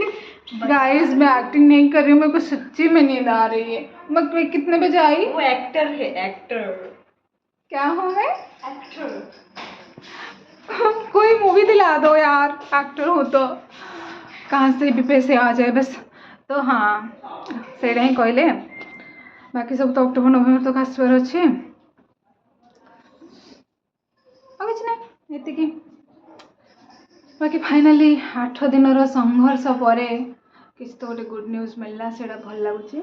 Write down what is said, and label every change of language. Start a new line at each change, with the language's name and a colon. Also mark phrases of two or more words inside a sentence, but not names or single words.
Hindi: गाइस, मैं एक्टिंग नहीं कर रही हूँ, मेरे को सच्ची में नींद आ रही है। मैं कितने बजे आई? वो एक्टर है, एक्टर। क्या हूँ मैं? एक्टर। कोई मूवी दिला दो यार, एक्टर हो तो कहाँ से भी पैसे आ जाए बस। तो हाँ,
Odia: ସେଇଟା ହିଁ କହିଲେ। ବାକି ସବୁ ତ ଅକ୍ଟୋବର ନଭେମ୍ବର ତକ ଆସିବାର ଅଛି, ଆଉ କିଛି ନାହିଁ, ଏତିକି। ବାକି ଫାଇନାଲି 8 ଦିନର ସଂଘର୍ଷ ପରେ କିଛି ତ ଗୋଟେ
English: good news
Odia: ମିଳିଲା, ସେଇଟା ଭଲ ଲାଗୁଛି।